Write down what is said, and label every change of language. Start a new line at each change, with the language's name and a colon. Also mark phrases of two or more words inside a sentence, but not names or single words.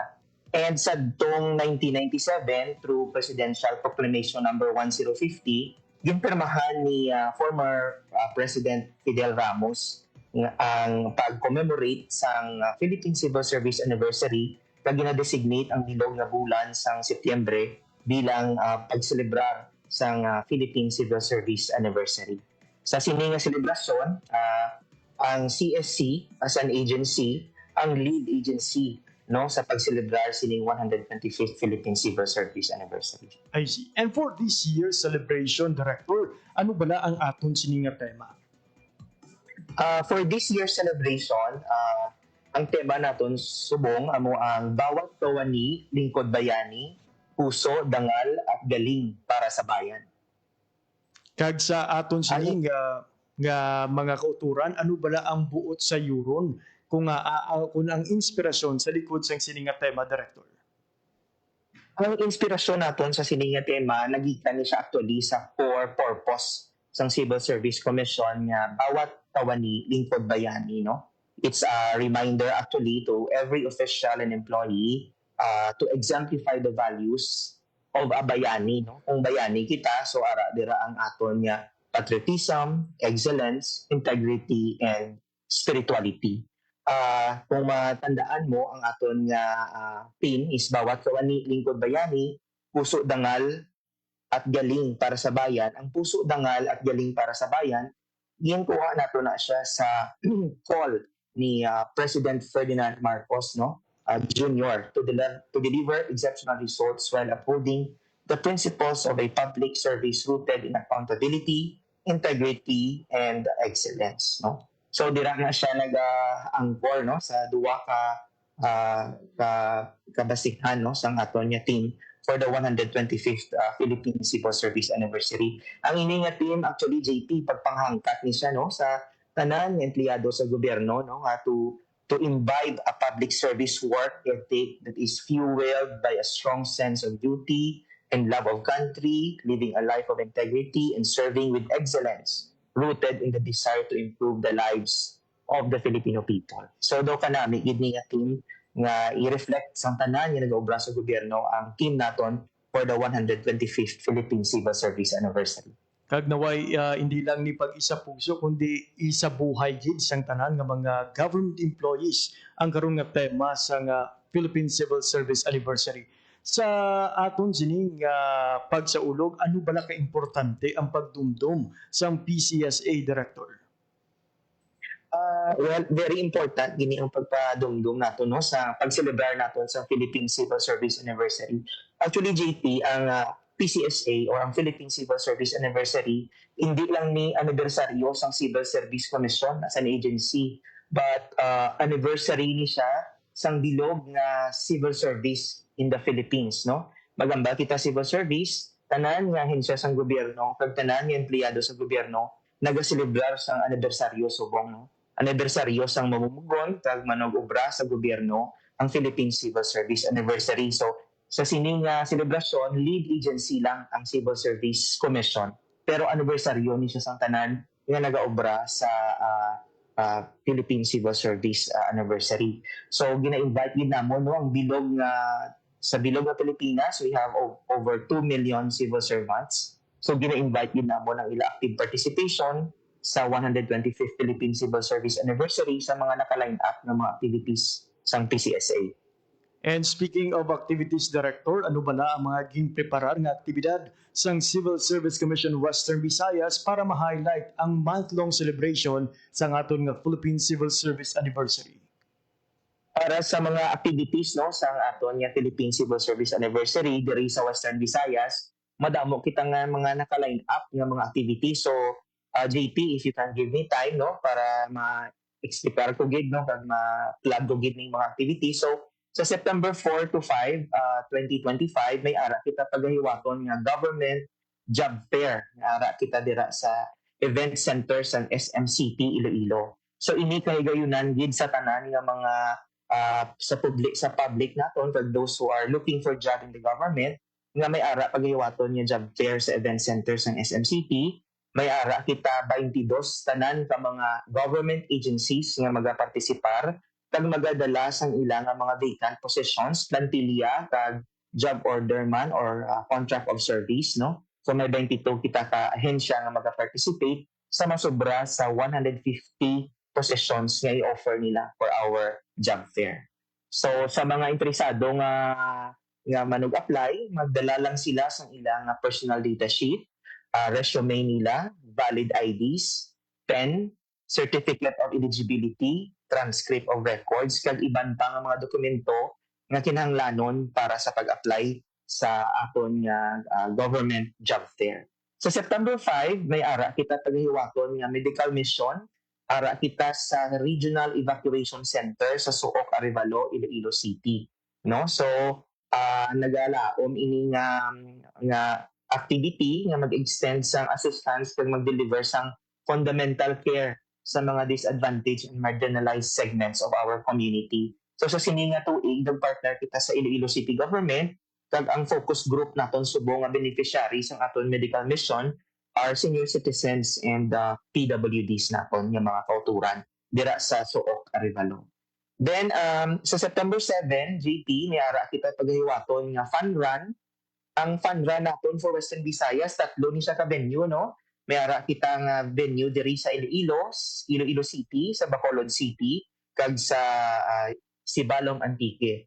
Hiligaynon: And sadtong 1997,
English: through Presidential Proclamation number 1050,
Hiligaynon: yung pirmahan ni
English: former President
Hiligaynon: Fidel Ramos ang pag-commemorate sang Philippine Civil Service Anniversary kag gina-designate ang bilog nga bulan sang Setyembre bilang pagselebrar sang Philippine Civil Service Anniversary. Sa sini nga selebrasyon, ang CSC
English: as an agency,
Hiligaynon: ang
English: lead agency
Hiligaynon: no sa pagselebrar sining 125th Philippine Civil Service Anniversary.
English: I see. And for this year's celebration,
Hiligaynon: Director, ano bala ang aton sining nga tema?
English: For this year's celebration,
Hiligaynon: ang tema naton subong amo ang
Filipino: bawat kawani lingkod bayani, puso, dangal at galing para sa bayan.
Hiligaynon: Kag sa aton sining nga mga kauturan, ano bala ang buot sa yuron kung ang inspirasyon sa likod sang sining nga tema, Director? Ang inspirasyon naton sa sining nga tema nagikan ni siya actually sa
English: core purpose
Hiligaynon: sang Civil Service Commission nga
Filipino: bawat kawani lingkod bayani,
Hiligaynon: no?
English: It's a reminder actually to every official and employee to exemplify the values of a bayani.
Hiligaynon: No? Kung bayani kita, so ara dira ang aton nga
English: patriotism, excellence, integrity, and spirituality.
Hiligaynon: Kung matandaan mo, ang aton nga pin is
Filipino: bawat kawani lingkod bayani, puso, dangal, at galing para sa bayan.
Hiligaynon: Ang
Filipino: puso, dangal, at galing para sa bayan,
Hiligaynon: yan kuha nato na siya sa call ni President Ferdinand Marcos, no?
English: Jr. to deliver exceptional results while upholding the principles of a public service rooted in accountability, integrity, and excellence.
Hiligaynon: No? So dira na siya nag-angkor no sa duwa ka basihan no sang aton nga team
English: for the
Hiligaynon: 125th Philippine Civil Service Anniversary. Ang ini nga team actually JP pagpanghangkat ni siya no sa tanan nga empleyado sa gobyerno no
English: to imbibe a public service work ethic that is fueled by a strong sense of duty and love of country, living a life of integrity and serving with excellence, rooted in the desire to improve the lives of the Filipino people.
Hiligaynon: So do kanami gid ni nga team nga i-reflect sa tanan nga nag-obra sa gobyerno ang team naton
English: for the
Hiligaynon: 125th Philippine Civil Service Anniversary. Kag naway hindi lang ni pag-isa puso kundi isa buhay gid sang tanan nga mga
English: government employees
Hiligaynon: ang karon nga tema sa Philippine Civil Service Anniversary. Sa aton sining pagsaulog, ano bala ka importante ang pagdumdum sang PCSA Director? Well,
English: very important
Hiligaynon: gini ang pagpadumdum nato no sa pagselebrar naton sa Philippine Civil Service Anniversary. Actually JP ang PCSA or ang Philippine Civil Service Anniversary hindi lang ni anibersaryo sang Civil Service Commission
English: as an agency but anniversary
Hiligaynon: ni siya sang bilog nga
English: civil service in the Philippines
Hiligaynon: no. Magamba kita civil service tanan nga ahensya sang gobyerno kag tanan nga empleyado sa gobyerno nagaselebrar sang anibersaryo subong no. Anibersaryo sang mamumugon kag manag-obra sa gobyerno ang Philippine Civil Service Anniversary. So sa sining selebrasyon, lead agency lang ang Civil Service Commission. Pero anniversaryo ni siya sang tanan nga nagaobra sa Philippine Civil Service Anniversary. So gina-invite din namo no ang bilog nga sa bilog nga Pilipinas,
English: we have over 2 million civil servants.
Hiligaynon: So gina-invite din namo ng ila
English: active participation
Hiligaynon: sa 125th Philippine Civil Service Anniversary sa mga naka-line up ng mga activities sang PCSA.
English: And speaking of activities director,
Hiligaynon: ano ba na ang mga ging preparar nga aktibidad sang Civil Service Commission Western Visayas para ma-highlight ang
English: month-long celebration
Hiligaynon: sa aton nga Philippine Civil Service Anniversary? Para sa mga activities no sa aton nga Philippine Civil Service Anniversary diri sa Western Visayas, madamo kita nga mga naka-line up nga mga activities. So JP,
English: if you can give me time
Hiligaynon: no para ma-explain ko gid no kag ma-plug ko gid ning mga activities. So sa September 4 to 5, 2025 may ara kita pagahiwaton nga
English: government job fair.
Hiligaynon: Ara kita dira sa event center sa SMCP Iloilo. So ini kay gayunan gid sa tanan nga mga sa public naton
English: for those who are looking for job in the government
Hiligaynon: nga may ara pagahiwaton nga
English: job fair
Hiligaynon: sa event center sa SMCP. May ara kita 22 tanan ka mga
English: government agencies
Hiligaynon: nga magapartisipar kag magadala sang ilang mga
English: vacant positions,
Hiligaynon: plantilla kag
English: job order
Hiligaynon: man or
English: contract of service
Hiligaynon: no. So may 22 kita ka ahensya nga magaparticipate sa masobra sa 150 positions nga i-offer nila
English: for our job fair.
Hiligaynon: So sa mga interesado nga manug-apply, magdala lang sila sang ilang
English: personal data sheet,
Hiligaynon: resume nila,
English: valid IDs, pen, certificate of eligibility, transcript of records,
Hiligaynon: kag iban pa nga mga dokumento nga kinahanglanon para sa pag-apply sa aton nga
English: government job fair.
Hiligaynon: Sa September 5, may ara kita paghiwaton nga
English: medical mission,
Hiligaynon: ara kita sa
English: Regional Evacuation Center
Hiligaynon: sa Suoc, Arevalo, Iloilo City. No? So, nagalaom ini nga activity nga mag-extend sang assistance kag mag-deliver sang
English: fundamental care
Hiligaynon: sa mga
English: disadvantaged and marginalized segments of our community.
Hiligaynon: So sa sininga tuig, nag-partner kita sa Iloilo City Government, kag ang
English: focus group
Hiligaynon: naton subo nga beneficiaries ng aton medical mission
English: are senior citizens and PWDs
Hiligaynon: naton nga mga kauturan dira sa Suoc, Arevalo. Then sa September 7, JP, niara kita paghiwaton nga
English: fun run.
Hiligaynon: Ang
English: fun run
Hiligaynon: naton for Western Visayas, tatlo ni siya ka venue no. May ara kita nga venue diri sa Iloilo City, sa Bacolod City, kag sa Sibalom Antique.